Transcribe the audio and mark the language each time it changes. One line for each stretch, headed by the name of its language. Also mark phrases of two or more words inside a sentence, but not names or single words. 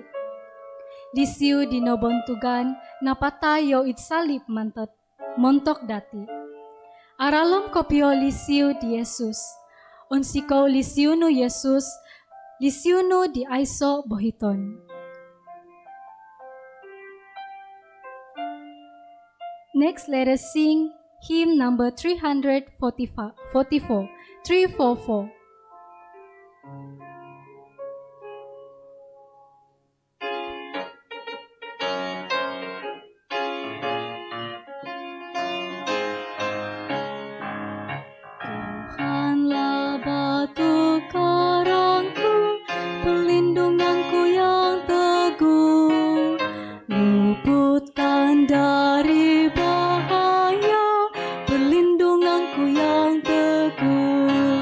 Tagal Murut: Lisiu di nobontugan napatay yo it salip mantot montok dati. Aralom kopio lisiu di Yesus. Onsiko lisiunu Yesus, lisiunu di aiso bohiton.
English: Next, let us sing hymn number 344.
Indonesian: Tuhanlah batu karangku, pelindunganku yang teguh, luputkan dari bahaya, perlindunganku yang teguh.